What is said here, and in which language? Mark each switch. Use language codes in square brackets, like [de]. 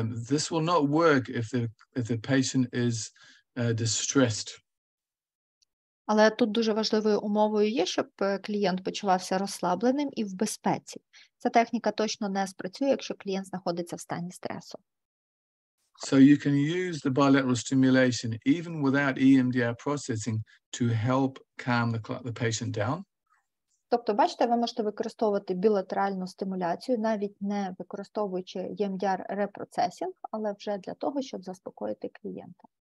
[en] This will not work if the patient is distressed. [uk] Але тут дуже важливою умовою є, щоб клієнт почувався розслабленим і в безпеці. Ця техніка точно не спрацює, якщо клієнт знаходиться в стані стресу. [en] So you can use the bilateral stimulation even without EMDR processing to help calm the patient down. [uk] Тобто, бачите, ви можете використовувати білатеральну стимуляцію, навіть не використовуючи EMDR-репроцесінг, але вже для того, щоб заспокоїти клієнта.